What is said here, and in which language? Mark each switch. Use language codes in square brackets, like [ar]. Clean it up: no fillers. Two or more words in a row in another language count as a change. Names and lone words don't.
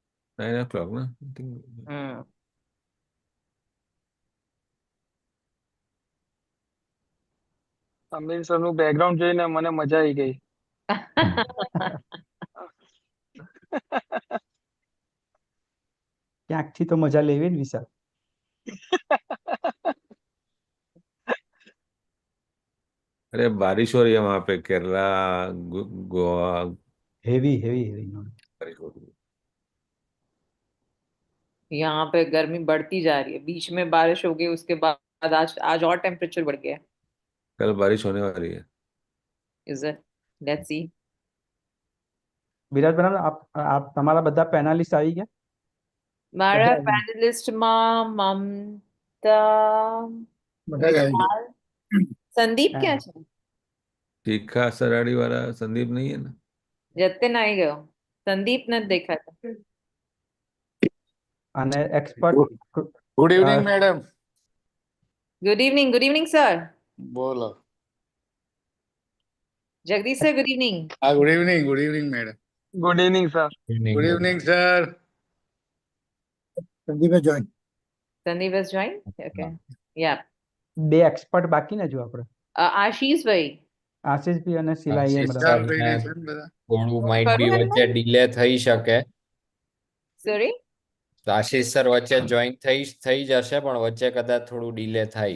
[en] 9 o'clock, na? I think. [gu] અમીર સર નું બેકગ્રાઉન્ડ જોઈને મને મજા આવી ગઈ. ક્યાંકથી તો મજા લેવી ને વિશાલ. [hi] अरे बारिश हो रही है वहां पे, केरला, गोवा। [en] heavy heavy heavy. [hi] बारिश हो रही है। यहाँ पे गर्मी बढ़ती जा रही है, बीच में बारिश हो गई, उसके बाद आज आज और टेम्परेचर बढ़ गया है. कल बारिश होने वाली है। [en] Is it? Let's see. [gu] વિરાટ બરાબર, આપ તમારા બધા પેનલિસ્ટ આવી ગયા? મારા બધા આવી ગયા. પેનલિસ્ટ માં મમતા, બધા જ આવી ગયા. વિશાલ, સંદીપ હા. ક્યાં છે? [hi] तीखा सराड़ी वाला संदीप नहीं है ना? [gu] જતીન આવી ગયો, સંદીપ નથી દેખાતો. અને એક્સપર્ટ. [en] good evening madam. good evening sir. [gu] બોલો. [en] જગદીશ સર, good evening. હા, good evening madam. good evening sir. good evening sir. સંદીપે જોઈન. સંદીપ has joined? Okay. Yeah. [gu] બે એક્સપર્ટ બાકી ને જો આપણે, આશીષ ભાઈ. આશીષભાઈ અને શિલા એ આશીષ બધા. ભાઈ ને છે ને બધા. થોડું [en] might be [gu] ખરું વચ્ચે ડિલે થઈ શકે. સોરી. તો આશીષ સર વચ્ચે જોઈન થઈ જશે, પણ વચ્ચે કદાચ થોડું ડિલે થાય.